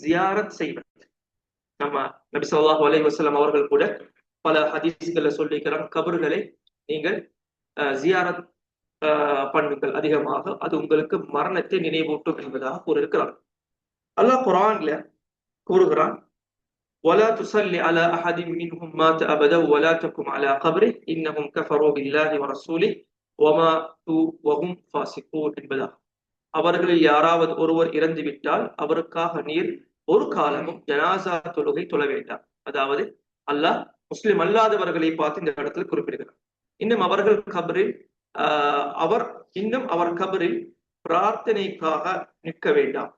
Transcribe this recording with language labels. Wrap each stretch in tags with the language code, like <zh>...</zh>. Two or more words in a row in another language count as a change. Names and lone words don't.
<ta>நம்ம நபி</ta> <ar>صلى الله عليه وسلم</ar> <ta>அவர்கள் கூட பல ஹதீஸ்களை சொல்லிக்கிறான், கபர்களை நீங்கள் ஜியாரத் பண்ணுங்கள் அதிகமாக, அது உங்களுக்கு மரணத்தை நினைவூட்டும் என்பதாக கூறியிருக்கிறார். அல்லாஹ் குர்ஆன்ல கூறுகிறான்,</ta> <ar>ولا تصلي على أحد منهم مات أبدا ولا تقم على قبره إنهم كفروا بالله ورسوله وماتوا وهم فاسقون என்பதாக.</ar> <ta>அவர்களில் யாராவது ஒருவர் இறந்து விட்டால் அவருக்காக நீர் ஒரு காலமும் ஜனாசா தொழுகை தொழ வேண்டாம். அதாவது அல்லாஹ் முஸ்லிம் அல்லாதவர்களை பார்த்து இந்த இடத்துல குறிப்பிடுகிறார். இன்னும் அவர்கள் கபரில் அவர் கபரில் பிரார்த்தனைக்காக நிற்க வேண்டாம்.</ta>